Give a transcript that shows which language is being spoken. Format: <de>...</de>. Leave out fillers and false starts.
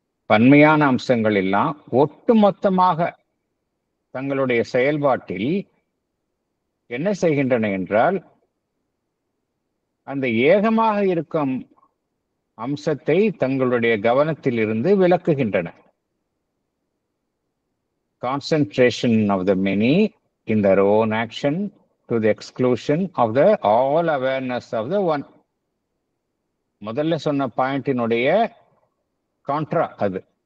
<ta>பன்மையான அம்சங்கள் எல்லாம் ஒட்டுமொத்தமாக தங்களுடைய செயல்பாட்டில் என்ன செய்கின்றன என்றால், அந்த ஏகமாக இருக்கும் அம்சத்தை தங்களுடைய கவனத்தில் இருந்து விலக்குகின்றன.</ta> <en>Concentration of the many in their own action to the exclusion of the all awareness of the one.</en> <ta>முதல்ல சொன்ன பாயிண்டினுடைய கான்ட்ரா அது.</ta>